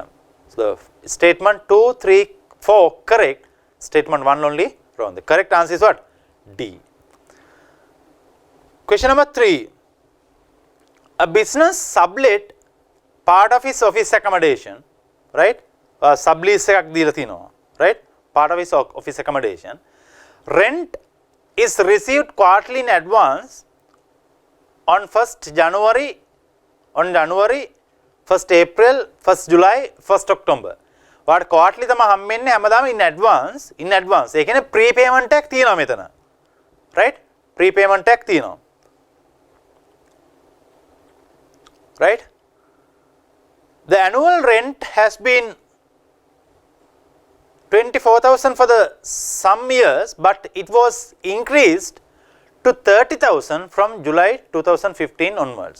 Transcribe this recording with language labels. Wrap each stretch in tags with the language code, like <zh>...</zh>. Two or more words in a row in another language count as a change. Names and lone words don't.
<en>So statement 2, 3, 4 correct, statement 1 only wrong. The correct answer is what? D. Question number 3. A business sublet part of his office accommodation, right?</en> <si>Sublease එකක් දීලා තිනවා,</si> <en>right? Part of his office accommodation. Rent is received quarterly in advance on 1st January, on January, 1st April, 1st July, 1st October. What quarterly</en> <si>තමයි හම්බෙන්නේ හැමදාම</si> <en>in advance.</en> <si>ඒ කියන්නේ prepayment එකක් තියෙනවා මෙතන. Right? Prepayment එකක් තියෙනවා.</si> <en>Right? The annual rent has been 24,000 for the some years, but it was increased to 30,000 from July 2015 onwards.</en>